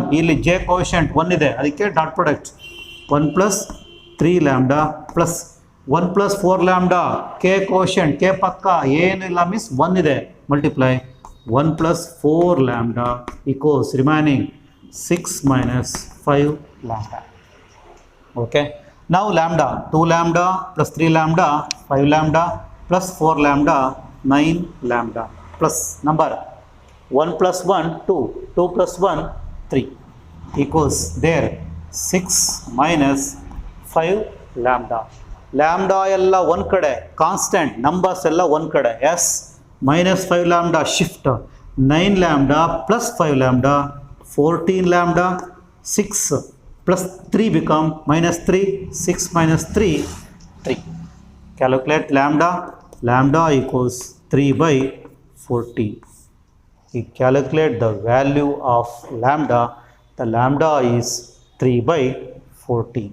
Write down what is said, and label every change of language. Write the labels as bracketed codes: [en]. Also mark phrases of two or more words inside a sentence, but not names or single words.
[kn] ಇಲ್ಲಿ [en] j quotient 1 [kn] ಇದೆ, ಅದಕ್ಕೆ [en] dot product 1 plus 3 lambda plus 1 plus 4 lambda, k quotient, [kn] ಕೆ ಪಕ್ಕ ಏನಿಲ್ಲ ಮೀನ್ಸ್ 1 ಇದೆ, [en] multiply 1 plus 4 lambda equals remaining 6 minus 5 lambda. [kn] ಓಕೆ, [en] Now lambda, 2 lambda plus 3 lambda, 5 lambda plus 4 lambda, 9 lambda plus number 1 plus 1, 2, 2 plus 1, 3 equals there 6 minus 5 lambda. Lambda [kn] ಎಲ್ಲ ಒಂದು ಕಡೆ ಕಾನ್ಸ್ಟೆಂಟ್, ನಂಬರ್ಸ್ ಎಲ್ಲ ಒಂದು ಕಡೆ, ಎಸ್ [en] minus 5 lambda shift 9 lambda plus 5 lambda 14 lambda 6 plus 3 become minus 3 6 minus 3 3. Calculate lambda. Lambda equals 3 by 14. We calculate the value of lambda. The lambda is 3 by 14.